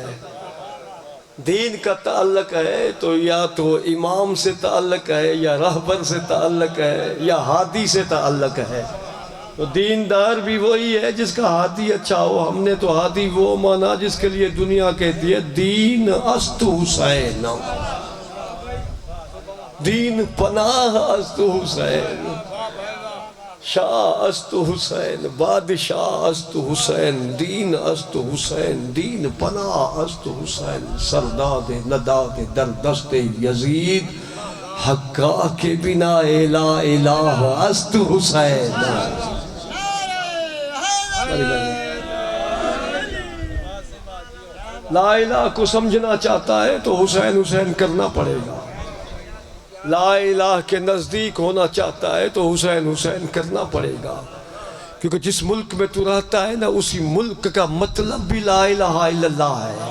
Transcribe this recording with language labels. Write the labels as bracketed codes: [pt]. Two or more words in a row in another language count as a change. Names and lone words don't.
[ur] دین کا تعلق ہے تو یا تو امام سے تعلق ہے، یا رہبر سے تعلق ہے، یا ہادی سے تعلق ہے۔ تو دیندار بھی وہی ہے جس کا ہادی اچھا ہو۔ ہم نے تو ہادی وہ مانا جس کے لیے دنیا کہتی ہے [fa] دین است حسین، دین پناہ است حسین، شاہ است حسین، بادشاہ است حسین، دین است حسین، دین پناہ است حسین، سرداد نداد در دست یزید، حقا کے بنا لا الہ است حسین۔ [ar] لا الہ [ur] کو سمجھنا چاہتا ہے تو حسین حسین کرنا پڑے گا، [ar] لا الہ [ur] کے نزدیک ہونا چاہتا ہے تو حسین حسین کرنا پڑے گا، کیونکہ جس ملک میں تو رہتا ہے نا اسی ملک کا مطلب بھی [ar] لا الہ الا اللہ [ur] ہے۔